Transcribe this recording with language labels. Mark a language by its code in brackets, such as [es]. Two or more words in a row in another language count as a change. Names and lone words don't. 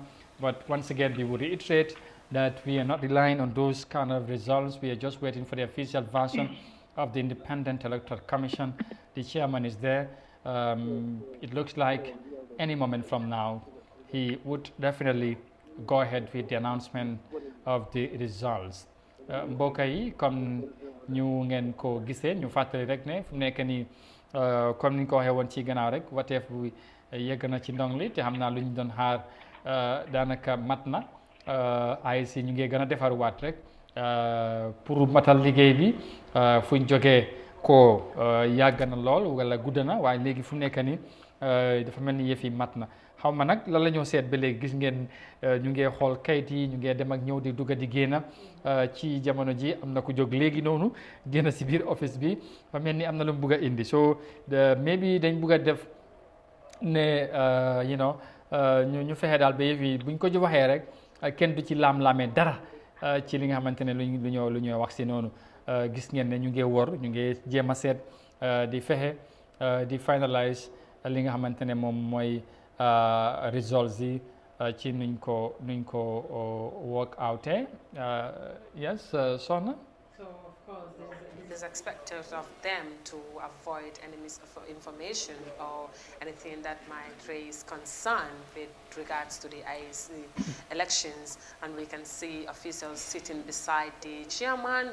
[en] But once again, we would reiterate that we are not relying on those kind of results. We are just waiting for the official version of the Independent Electoral Commission. The chairman is there. It looks like any moment from now, he would definitely go ahead with the announcement of the results. [wo] mbokk yi comme ñu ngeen ko gisee ñu fàttali rek ne fu mu nekk nii comme ni ñu ko waxee woon ci gannaaw rek wateef bu yegg na ci ndong li te xam naa lu ñu doon xaar daanaka mat na AIC ñu ngi gën a defaruwaat rek pour matal liggéey bi fu ñu jógee ko yàgg na lool wala gudd na waaye léegi fu mu nekk nii dafa mel ni yëf yi mat na xaw ma nag lan la ñoo seet ba léegi gis ngeen ñu ngi xool kayit yi ñu ngi dem ak ñëw di dugg di génn ci jamono ji am na ku jóg léegi noonu génn si biir office bi fa mel ni am na lu mu bugg a indi [en] so maybe [wo] dañ bugg a def ne ñu fexe daal ba yëf yi buñ ko waxee rek kenn du ci laam-laamee dara ci li nga xamante ne lu ñoo wax si noonu gis ngeen ne ñu ngi wor ñu ngi jéem a seet di fexe di finalize li nga xamante ne moom mooy results yi ci nuñ ko [en] work out [wo] yes Sona. [en] So of course it is expected of them to avoid any misinformation or anything that might raise concern with regards to the IEC elections, and we can see officials sitting beside the chairman.